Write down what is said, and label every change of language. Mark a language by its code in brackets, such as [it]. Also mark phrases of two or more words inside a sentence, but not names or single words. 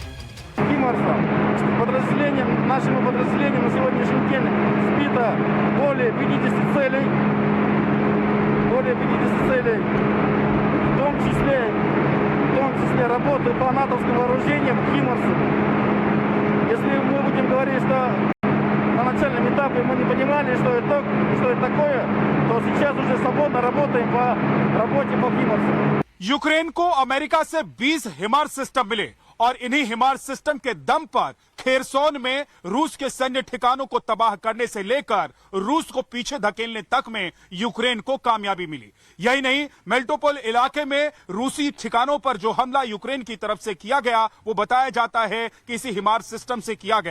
[ru] Нашими подразделениями на сегодняшний день сбито более 50 целей, в том числе работы по натовским вооружениям «Химарсу». Если мы будем говорить, что на начальном этапе мы не понимали, что это такое, то сейчас уже свободно работаем по работе по «Химарсу». [hi] यूक्रेन को अमेरिका से 20 हिमार सिस्टम मिले और इन्हीं हिमार सिस्टम के दम पर खेरसोन में रूस के सैन्य ठिकानों को तबाह करने से लेकर रूस को पीछे धकेलने तक में यूक्रेन को कामयाबी मिली। यही नहीं, मेल्टोपोल इलाके में रूसी ठिकानों पर जो हमला यूक्रेन की तरफ से किया गया, वो बताया जाता है कि इसी हिमार सिस्टम से किया गया।